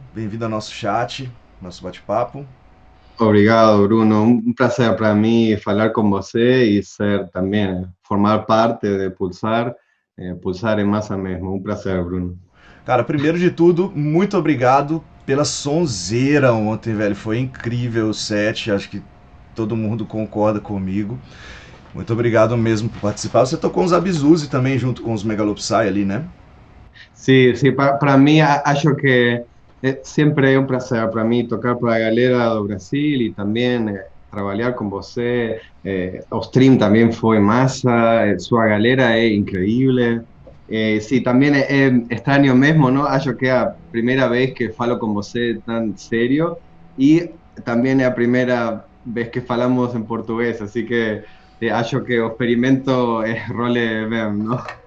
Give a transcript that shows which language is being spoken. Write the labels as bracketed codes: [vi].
[pt] Bem-vindo ao nosso chat, nosso bate-papo. Obrigado, Bruno. [es] Un placer para mí hablar con você y ser también, formar parte de Pulsar. Pulsar en masa mesmo. Un placer, Bruno. [pt] Cara, primeiro de tudo, muito obrigado pela sonzeira ontem, velho. Foi incrível o set, acho que todo mundo concorda comigo. Muito obrigado mesmo por participar. Você tocou uns Abzuzi também junto com os Megalopsy ali, né? [es] Sí, sí, para mí, [pt] acho que [es] siempre es un placer para mí tocar para la galera do Brasil y también trabajar con você. O stream también fue massa, su galera es increíble. Sí, también es extraño mesmo, ¿no? Acho que es la primera vez que falo con você tan serio y también es la primera vez que falamos en portugués, así que [pt] acho que o experimento [es] es role mesmo, ¿no?